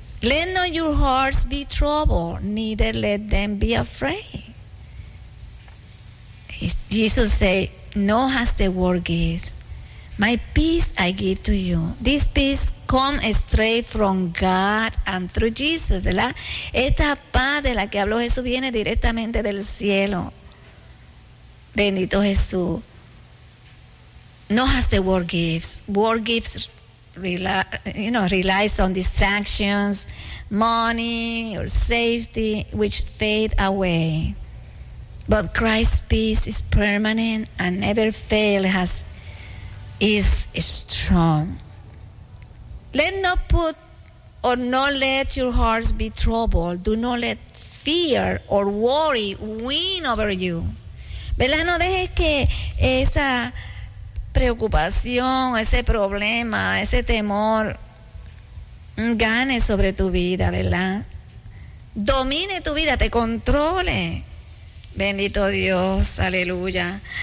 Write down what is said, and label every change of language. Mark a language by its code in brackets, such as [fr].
[en] Let not your hearts be troubled, neither let them be afraid." Jesus said, "No, as the world gives, my peace I give to you. This peace comes straight from God and through Jesus." [es] ¿Verdad? Esta paz de la que habló Jesús viene directamente del cielo. Bendito Jesús. [en] "No, as the world gives. World gives, relies on distractions, money, or safety, which fade away. But Christ's peace is permanent and never fail, has is strong. Let not put or not let your hearts be troubled. Do not let fear or worry win over you." [es] ¿Verdad? No dejes que esa preocupación, ese problema, ese temor gane sobre tu vida, ¿verdad? Domine tu vida, te controle. Bendito Dios, aleluya.